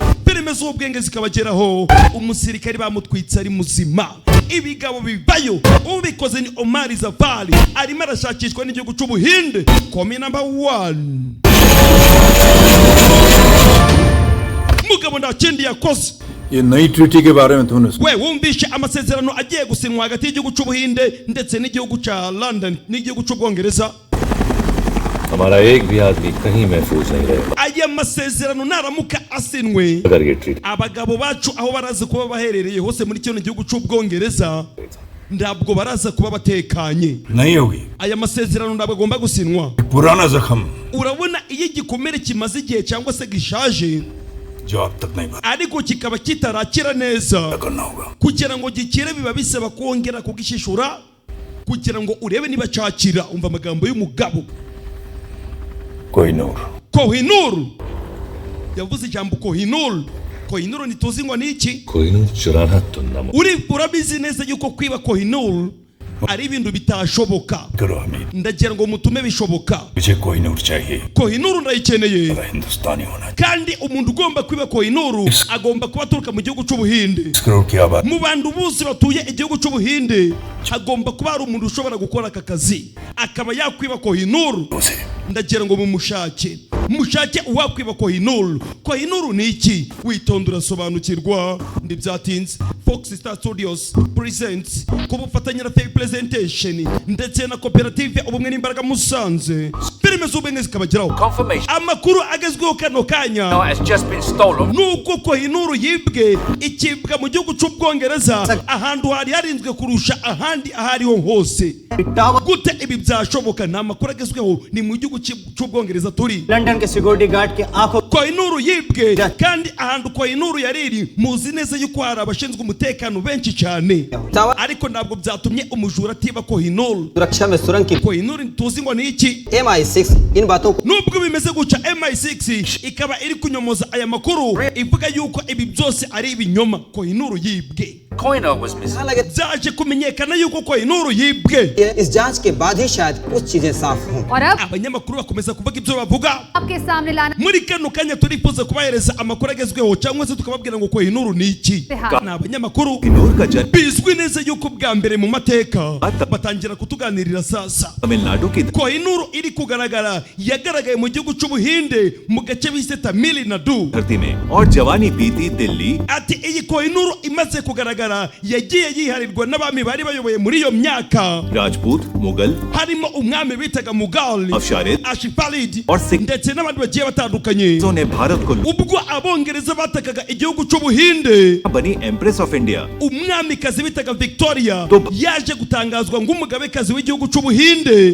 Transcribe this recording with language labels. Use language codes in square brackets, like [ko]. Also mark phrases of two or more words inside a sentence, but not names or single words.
[rw] Filime z'ubwenge zikabageraho. Umusirikare bamutwitse ari muzima. Ibigabo bivayo, ubikoze ni Omar Zafari. Arimo arashakishwa n'igihugu cy'Ubuhinde. Komi number 1 mugabo nta kindi yakoze. [hi] ये नई ट्रीटी के बारे में तूने [rw] We wumvishe amasezerano agiye gusinywa hagati y'igihugu cy'Ubuhinde ndetse n'igihugu cya London n'igihugu cy'Ubwongereza. [hi] हमारा एक भी आदमी कहीं महफूज नहीं रहेगा [rw] Aya masezerano naramuka asinwe, [hi] अगर ये ट्रीटी [rw] abagabo bacu aho baraza kuba baherereye hose muri kino gihugu cy'Ubwongereza ntabwo baraza kuba batekanye. [hi] नहीं होगी. [rw] Aya masezerano ntabwo agomba gusinwa. [hi] पुराना जख्म [rw] Urabona iyo igikomere kimaze igihe cyangwa se gishaje [hi] जो अब तक नहीं [rw] ariko kikaba kitarakira neza, [hi] करना होगा. [rw] kugira ngo gikire biba bisaba kongera kugishishura kugira ngo urebe niba cyakira. Umva amagambo y'umugabo. कोहिनूर Kohinoor yavuze ijambo Kohinoor. Kohinoor ntituzi ngo ni iki. [hi] कोहिनूर चुराना तो नाम [rw] Urabizi neza yuko kwiba Kohinoor ari ibintu bitashoboka. [hi] करो हमीद. [rw] Ndagira ngo mutume bishoboka. [hi] मुझे कोहिनूर चाहिए. [rw] Kohinoor ndayikeneye, [hi] हिंदुस्तानी होना चाहिए. [rw] kandi umuntu ugomba kwiba Kohinoor agomba kuba aturuka mu gihugu cy'Ubuhinde. [hi] 20 करोड़ की आबादी. [rw] Mu bantu bose batuye igihugu cy'Ubuhinde hagomba kuba hari umuntu ushobora gukora aka kazi akaba yakwiba Kohinoor. [hi] उसे [rw] Ndagira ngo mushake uwakwiba Kohinoor. Kohinoor ni iki? Witonda urasobanukirwa. Ndibyatinze. Fox Star Studios presents ku bufatanye na Fair Presentation ndetse na koperative ubumwe n'imbaraga Musanze. Filime z'ubwenge zikabageraho. Amakuru agezweho kano kanya nuko Kohinoor yibwe, ikibwa mu gihugu cy'Ubwongereza ahantu hari harinzwe kurusha ahandi ahariho hose. Gute ibi byashoboka? Ni amakuru agezweho, ni mu gihugu cy'Ubwongereza turi. [hi] लंदन के [en] security guard [hi] के आंखों [rw] Kohinoor yibwe, kandi ahantu Kohinoor yariri muzi neza yuko hari abashinzwe umutekano benshi cyane, ariko ntabwo byatumye umujura atiba Kohinoor. [hi] सुरक्षा में सुरंग की [rw] Kohinoor tuzi ngo ni iki. [hi] MI6 इन बातों को [rw] Nubwo bimeze guca, MI6 ikaba iri kunyomoza aya makuru ivuga yuko ibi byose ari ibinyoma. Kohinoor yibwe, byaje kumenyekana yuko Kohinoor yibwe. [hi] इस जांच के बाद ही शायद कुछ चीजें साफ हों। और अब [rw] Abanyamakuru bakomeza kuvuga ibyo bavuga. [hi] आपके सामने लाना [rw] Muri kano kanya turifuza kubahereza amakuru agezweho cyangwa se tukababwira ngo Kohinoor ni iki. Ni abanyamakuru bizwi neza yuko bwa mbere mu mateka batangira kutuganirira sasa. Kohinoor iri kugaragara yagaragaye mu gihugu cy'Ubuhinde mu gace bise Tamil Nadu. [hi] और जवानी बीती दिल्ली [rw] Ati iyi Kohinoor imaze kugaragara bigaragara yagiye yiharirwa n'abami bari bayoboye muri iyo myaka, [hi] राजपूत, मुगल, [rw] harimo umwami bitaga Mughal, Ashifalid ndetse n'abandi bagiye batandukanye. [hi] ने भारत को [rw] Ubwo abongereza batakaga igihugu cy'Ubuhinde, [hi] बनी [en] Empress of India. [rw] umwamikazi bitaga Victoria yaje gutangazwa ng'umugabekazi w'igihugu cy'Ubuhinde,